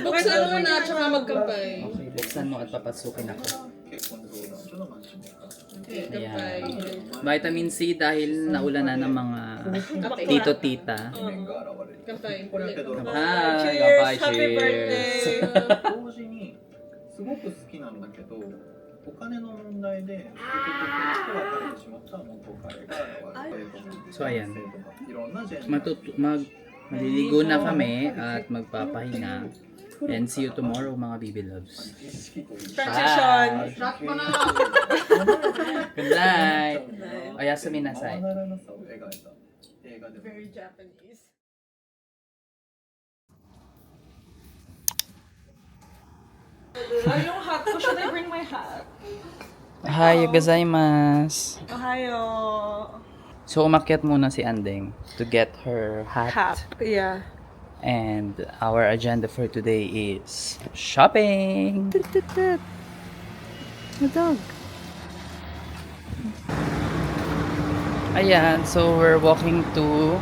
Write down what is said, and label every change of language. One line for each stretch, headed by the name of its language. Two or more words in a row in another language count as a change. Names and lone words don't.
Filipino: Buksan mo na, tsaka magkampay. Buksan mo at papasukin ako. Kampay. Ayan. Vitamin C dahil naula na ng mga tito-tita. Kampay. Ah,
English: Cheers!
Filipino: kampay,
English: Happy cheers. birthday!
Japanese: 同時にすごく好きなんだけどお金の問題で結局人が食べてしまった元彼が
Filipino: So, ayan.
Japanese: いろんなジェンダー
Filipino: Maliligo na kami at magpapahinga.
English: And see you tomorrow, mga baby loves. Transition! Good night!
Japanese: おやすみなさい. ならなさを描いた映画で
English: Very Japanese.
Filipino: Ay, yung hat ko.
English: Should I bring my hat?
Japanese: おはようございます. Ohio.
Filipino: So, umakyat muna si Andeng
English: to get her hat. Hat. Yeah. And our agenda for today is shopping. The dog. Ayan, so we're walking to